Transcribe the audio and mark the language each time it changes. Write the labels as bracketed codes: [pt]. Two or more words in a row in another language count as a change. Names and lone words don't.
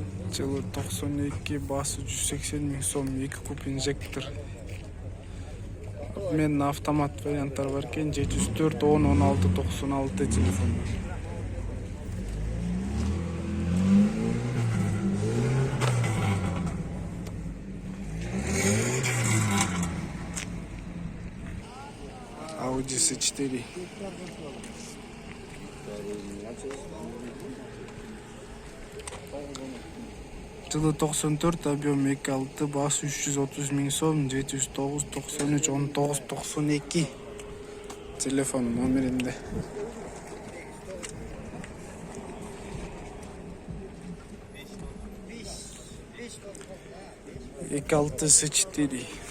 [ky] Жылы 92, басы 180 000 сом, 2 куб инжектор. Мен автомат варианттар бар екен, 704 10 16 96 телефон. Audi S4. Жылы 94, объем 2.6, басы 330 000 сом, 709 93 19 92 телефон номеринде. 2.6 S4.